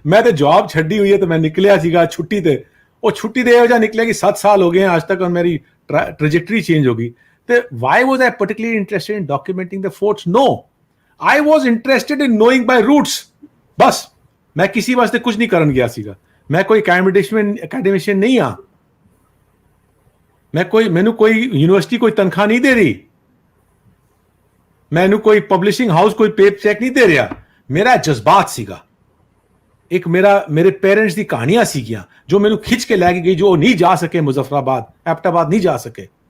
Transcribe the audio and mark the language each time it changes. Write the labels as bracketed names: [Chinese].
[Punjabi] ਮੈਂ ਤੇ ਜੌਬ ਛੱਡੀ ਹੋਈ ਹੈ ਤੇ ਮੈਂ ਨਿਕਲਿਆ ਸੀਗਾ ਛੁੱਟੀ ਤੇ, ਉਹ ਛੁੱਟੀ ਦੇ ਇਹੋ ਜਿਹਾ ਨਿਕਲਿਆ ਕਿ 7 ਸਾਲ ਹੋ ਗਏ ਅੱਜ ਤੱਕ ਮੇਰੀ ਟ੍ਰੈਜੈਕਟਰੀ ਚੇਂਜ ਹੋ ਗਈ। [English] ਤੇ why was I particularly interested in documenting the forts? No, I was interested in knowing my roots. [Punjabi] ਬਸ ਮੈਂ ਕਿਸੇ ਵਾਸਤੇ ਕੁਝ ਨਹੀਂ ਕਰਨ ਗਿਆ ਸੀਗਾ। ਮੈਂ ਕੋਈ ਅਕੈਡਮਿਸ਼ੀਅਨ ਨਹੀਂ ਆ, ਮੈਨੂੰ ਕੋਈ ਯੂਨੀਵਰਸਿਟੀ ਕੋਈ ਤਨਖਾਹ ਨਹੀਂ ਦੇ ਰਹੀ, ਮੈਨੂੰ ਕੋਈ ਪਬਲਿਸ਼ਿੰਗ ਹਾਊਸ ਕੋਈ ਪੇਪ ਚੈੱਕ ਨਹੀਂ ਦੇ ਰਿਹਾ। ਮੇਰਾ ਜਜ਼ਬਾਤ ਸੀਗਾ, ਇੱਕ ਮੇਰੇ ਪੇਰੈਂਟਸ ਦੀ ਕਹਾਣੀਆਂ ਸੀਗੀਆਂ ਜੋ ਮੈਨੂੰ ਖਿੱਚ ਕੇ ਲੈ ਕੇ ਗਈ, ਜੋ ਨਹੀਂ ਜਾ ਸਕੇ ਮੁਜ਼ੱਫਰਾਬਾਦ, ਐਬਟਾਬਾਦ ਨਹੀਂ ਜਾ ਸਕੇ।